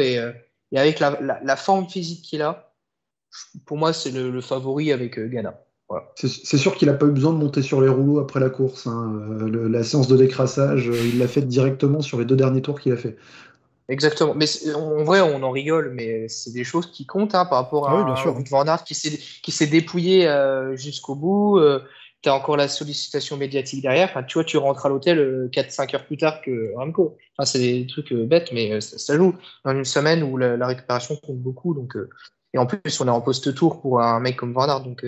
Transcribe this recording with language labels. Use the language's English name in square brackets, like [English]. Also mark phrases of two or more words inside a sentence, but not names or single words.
[French] Et avec la forme physique qu'il a, pour moi, c'est le favori avec Ghana. Voilà. C'est sûr qu'il n'a pas eu besoin de monter sur les rouleaux après la course, hein. La séance de décrassage, il l'a faite directement sur les 2 derniers tours qu'il a fait. Exactement. Mais en vrai, on en rigole, mais c'est des choses qui comptent hein, par rapport Ah oui, bien à sûr. Wout van Aert qui s'est dépouillé jusqu'au bout. Tu as encore la sollicitation médiatique derrière. Enfin, tu vois, tu rentres à l'hôtel 4-5 heures plus tard que Remco. Enfin, c'est des trucs bêtes, mais ça joue. Dans une semaine où la récupération compte beaucoup. Et en plus, on est en post-tour pour un mec comme Van Aert.